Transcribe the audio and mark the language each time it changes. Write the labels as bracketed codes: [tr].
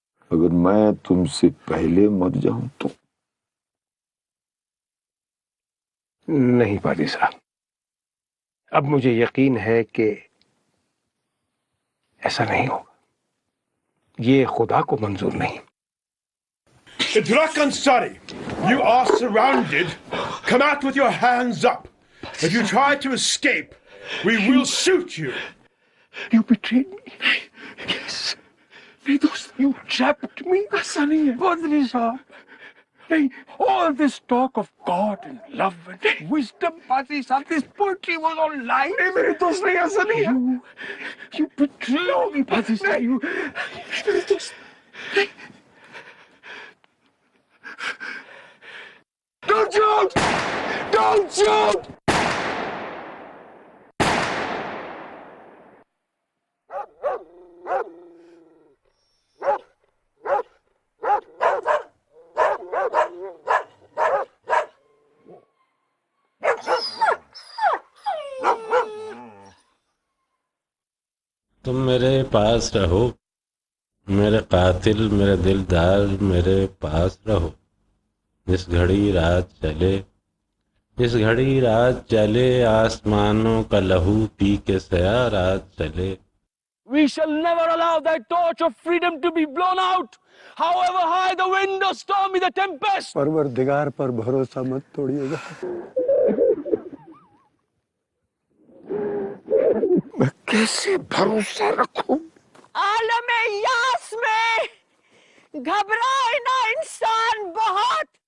[ur] اگر میں تم سے پہلے مر جاؤں تو؟ نہیں پادری صاحب، اب مجھے یقین ہے کہ ایسا نہیں ہوگا، یہ خدا کو منظور نہیں۔ [en] Idrak Ansari, you are surrounded. Come out with your hands up. If you try to escape, we will shoot you. You betrayed me. Yes. [ur] نہیں دوست، [en] you trapped me. [ur] ایسا نہیں ہے پادری صاحب، نہیں. [en] All this talk of God and love and wisdom, پادری صاحب, this poetry was all lies. [ur] نہیں میرے دوست، نہیں ایسا نہیں ہے. [en] You betrayed me, پادری صاحب. [ur] میرے دوست، [en] don't shoot! Don't shoot! [ur] تم میرے پاس رہو، میرے قاتل، میرے دلدار، میرے پاس رہو. جس گھڑی رات چلے، جس گھڑی رات چلے، آسمانوں کا لہو پی کے سیاہ رات چلے. [en] We shall never allow that torch of freedom to be blown out, however high the wind or stormy the tempest. [ur] پروردگار پر بھروسہ مت توڑیے گا. میں کیسے بھروسہ رکھوں؟ عالم یاس میں گھبرائے نا انسان بہت.